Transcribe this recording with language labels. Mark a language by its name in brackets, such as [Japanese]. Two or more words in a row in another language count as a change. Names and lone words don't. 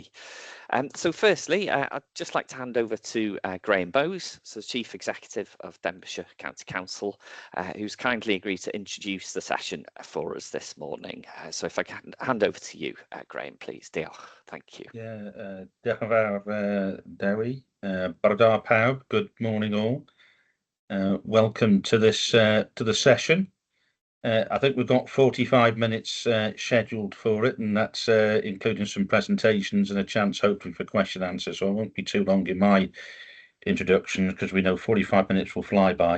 [English] So firstly, I'd just like to hand over to Graham Bowes, so Chief Executive of Denbighshire County Council, who's kindly agreed to introduce the session for us this morning. So if I can hand over to you, Graham, please. Diolch. Thank you. Yeah, [Welsh] diolch yn fawr, Dewi. Bore da pawb. [English] Good morning all. Welcome to this to the session. I think we've got 45 minutes scheduled for it, and that's including some presentations and a chance hopefully for question and answer. So I won't be too long in my introduction because we know 45 minutes will fly by.